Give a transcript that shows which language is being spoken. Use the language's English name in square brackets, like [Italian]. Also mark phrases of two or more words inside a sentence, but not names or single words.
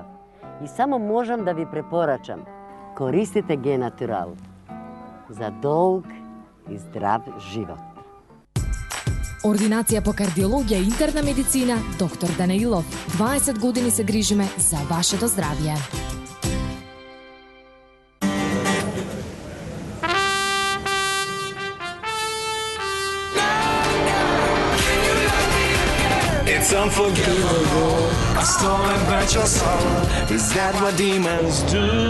[Macedonian] И само можам да ви препорачам. Користите Генатурал за долг и здрав живот. Ординација по кардиологија и интерна медицина, доктор Данаилов. 20 години се грижиме за вашето здравје. [English] It's unforgivable. I stole and burnt your soul. Is that what demons do?